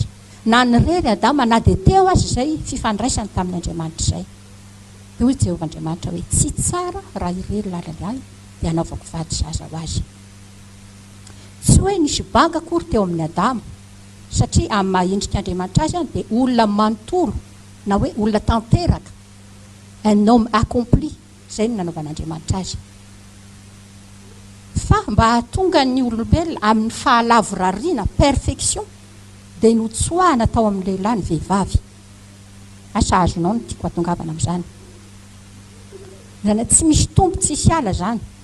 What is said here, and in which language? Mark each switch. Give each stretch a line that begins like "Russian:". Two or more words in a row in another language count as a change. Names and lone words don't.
Malagasy: Na nirery Adama na dia teo azy izay fifandraisany tamin'ny Andriamanitra izay. Dia hoy Jehovah-Andriamanitra hoe tsy tsara raha irery lalindray dia anaovako vady zaza ho azy. Tsy hoe nisy banga akory teo amin'ny Adama, satria amin'ny mahaendrik'Andriamanitra azy dia olona manontolo na hoe olona tanteraka,
French: un homme accompli,
Malagasy: izay no nanaovan'Andriamanitra azy. Fa mba hahatonga ny olombelona amin'ny fahalavorariana, perfection, dia notsoahana tao amin'ny lehilahy ny vehivavy. Asa azonao no tiako hatongavana amin'izany. Zany tsy misy tombo tsisy ala zany.